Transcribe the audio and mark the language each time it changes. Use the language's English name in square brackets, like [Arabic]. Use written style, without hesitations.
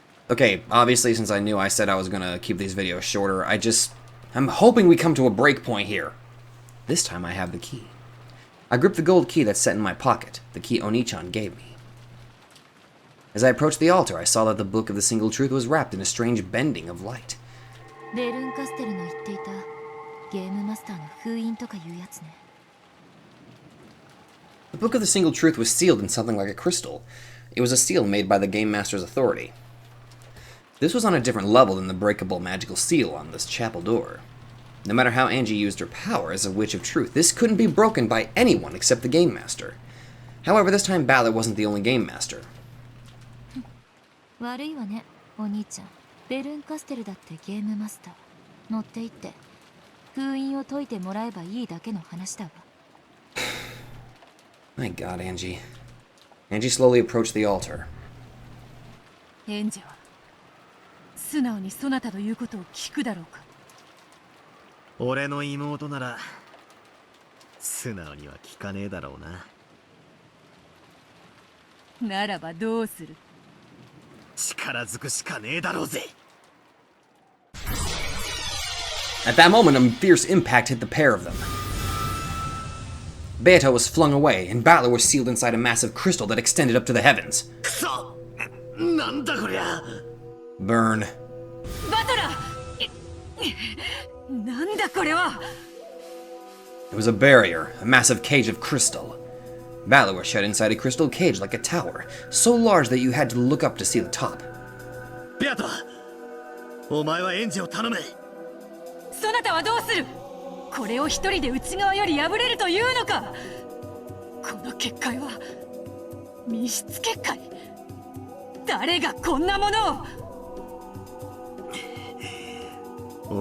[English] Okay, obviously since I knew I said I was gonna keep these videos shorter, I'm hoping we come to a break point here. This time I have the key. I gripped the gold key that's set in my pocket, the key Oni-chan gave me. As I approached the altar, I saw that the Book of the Single Truth was wrapped in a strange bending of light. [Japanese] ベルンカステルの言っていたゲームマスターの封印とかいうやつね。 [English] The Book of the Single Truth was sealed in something like a crystal. It was a seal made by the Game Master's authority. This was on a different level than the breakable magical seal on this chapel door. No matter how Angie used her power as a Witch of Truth, this couldn't be broken by anyone except the Game Master. However, this time Balor wasn't the only Game Master. [Japanese] 悪いわね、お兄ちゃん。ベルンカステルだってゲームマスター。乗っていって封印を解いてもらえばいいだけの話だわ。 [English] My god, Angie. Angie slowly approached the altar. [Japanese] エンジは素直にそなたの言うことを聞くだろうか。俺の妹なら素直には聞かねえだろうな。ならばどうする？力ずくしかねえだろうぜ。 [English] At that moment, a fierce impact hit the pair of them. Beato was flung away, and Balor was sealed inside a massive crystal that extended up to the heavens. [Japanese] くそ！なんだこりゃ。 [English] Burn. [Japanese] バトラー！なんだこれは！ [English] It was a barrier, a massive cage of crystal. Balor was shut inside a crystal cage like a tower, so large that you had to look up to see the top. [Japanese] ベアト、お前はエンジを頼め。そなたはどうする？これを一人で内側より破れるというのか？この結界は密室結界？誰がこんなものを？